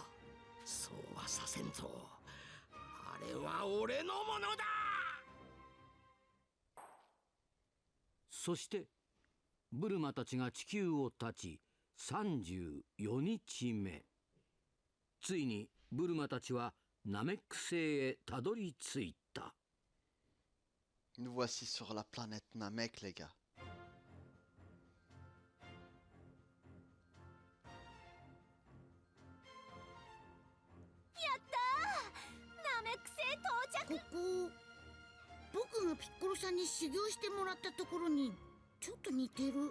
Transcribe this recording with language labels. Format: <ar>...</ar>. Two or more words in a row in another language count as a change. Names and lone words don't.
<ja>そうはさせんぞ。あれは俺のものだ。そしてブルマたちが地球を立ち、 34日目。ついにブルマたちはナメック星へたどり着いた。</ja> <fr>Nous voici sur la planète Namek, les gars.</fr> <ja>ナメック星到着。ここ僕がピッコロさんに修行してもらったところにちょっと似てる。</ja>